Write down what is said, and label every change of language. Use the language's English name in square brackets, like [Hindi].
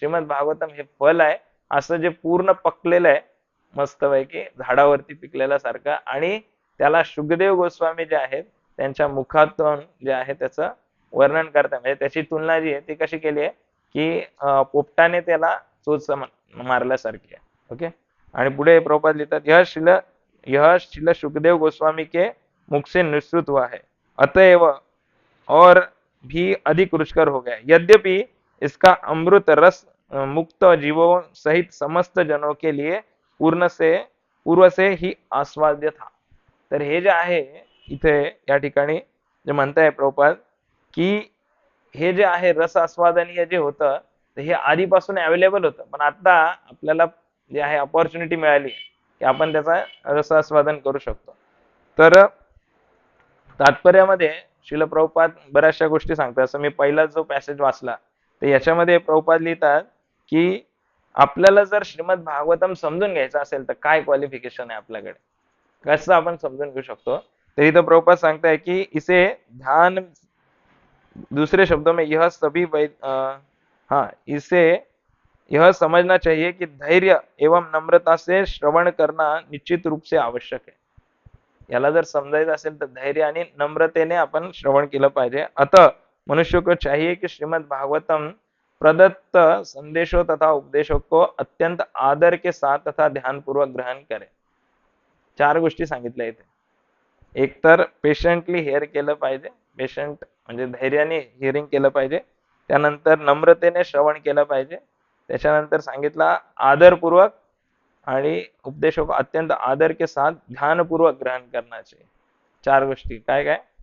[Marathi] श्रीमद भागवतम हे फल आहे, असं जे पूर्ण पकलेलं आहे, मस्तपैकी झाडावरती पिकलेल्या सारखं. आणि त्याला शुकदेव गोस्वामी जे आहेत त्यांच्या मुखातून जे आहे त्याचं वर्णन करतात. म्हणजे त्याची तुलना जी आहे ती कशी केली आहे की पोपटाने त्याला चोच मारल्यासारखी आहे. ओके. [Hindi] आणि पुढे प्रभुपाद लिहितात, यह शिल सुखदेव गोस्वामी के मुख से निश्रुत हुआ है, अतएव और भी अधिक रुचकर हो गया, यद्यपि इसका अमृत रस मुक्त जीवों सहित समस्त जनों के लिए पूर्व से ही आस्वाद्य था. [Marathi] तर हे जे आहे इथे या ठिकाणी जे म्हणताय प्रभुपाद की हे जे आहे रस आस्वादनीय जे होतं ते हे आधीपासून अवेलेबल होतं, पण आता आपल्याला जे आहे अपॉर्च्युनिटी मिळाली की आपण त्याचा रसास्वादन करू शकतो. तर तात्पर्यामध्ये शिल प्रभुपाद बऱ्याचशा गोष्टी सांगतात. असं मी पहिला जो पॅसेज वाचला तर याच्यामध्ये प्रभुपाद लिहितात की आपल्याला जर श्रीमद भागवतम समजून घ्यायचं असेल तर काय क्वालिफिकेशन आहे आपल्याकडे, कसं आपण समजून घेऊ शकतो. तर इथं प्रभुपाद सांगताय की [Hindi] इसे ध्यान, दूसरे शब्दों में हाँ, इसे यह समझना चाहिए कि धैर्य एवं नम्रता से श्रवण करना निश्चित रूप से आवश्यक है. [Marathi] याला जर समजायचं असेल तर धैर्य आणि नम्रतेने आपण श्रवण केलं पाहिजे. [Hindi] अतः मनुष्य को चाहिए कि श्रीमद भागवतम प्रदत्त संदेशों तथा उपदेशों को अत्यंत आदर के साथ तथा ध्यान पूर्वक ग्रहण करे. [Marathi] 4 गोष्टी सांगितल्या इथे. एक तर पेशंटली हेअर केलं पाहिजे, पेशंट म्हणजे धैर्याने हिअरिंग केलं पाहिजे. त्यानंतर नम्रतेने श्रवण केलं पाहिजे. त्याच्यानंतर सांगितला आदरपूर्वक आणि [Hindi] उपदेशों को अत्यंत आदर के साथ ध्यानपूर्वक ग्रहण करना चाहिए. [Marathi] 4 गोष्टी काय काय?